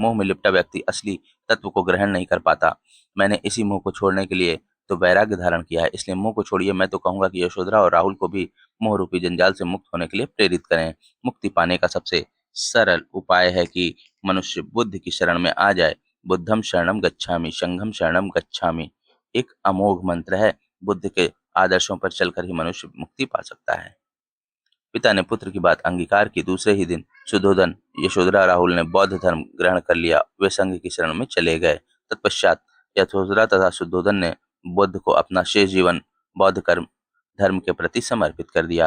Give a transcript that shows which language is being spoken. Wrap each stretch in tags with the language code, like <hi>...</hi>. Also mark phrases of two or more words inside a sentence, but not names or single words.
<hi>मोह में लिपटा व्यक्ति असली तत्व को ग्रहण नहीं कर पाता। मैंने इसी मोह को छोड़ने के लिए तो वैराग्य धारण किया है, इसलिए मोह को छोड़िए। मैं तो कहूंगा कि यशोधरा और राहुल को भी मोह रूपी जंजाल से मुक्त होने के लिए प्रेरित करें। मुक्ति पाने का सबसे सरल उपाय है कि मनुष्य बुद्ध की शरण में आ जाए।</hi> <pi>बुद्धम शरणम गच्छामि, संघम शरणम गच्छामि</pi> <hi>एक अमोघ मंत्र है। बुद्ध के आदर्शों पर चलकर ही मनुष्य मुक्ति पा सकता है। पिता ने पुत्र की बात अंगीकार की। दूसरे ही दिन शुद्धोधन, यशोधरा, राहुल ने बौद्ध धर्म ग्रहण कर लिया। वे संघ की शरण में चले गए। तत्पश्चात यशोधरा तथा शुद्धोधन ने बुद्ध को अपना शेष जीवन बौद्ध कर्म धर्म के प्रति समर्पित कर दिया।</hi>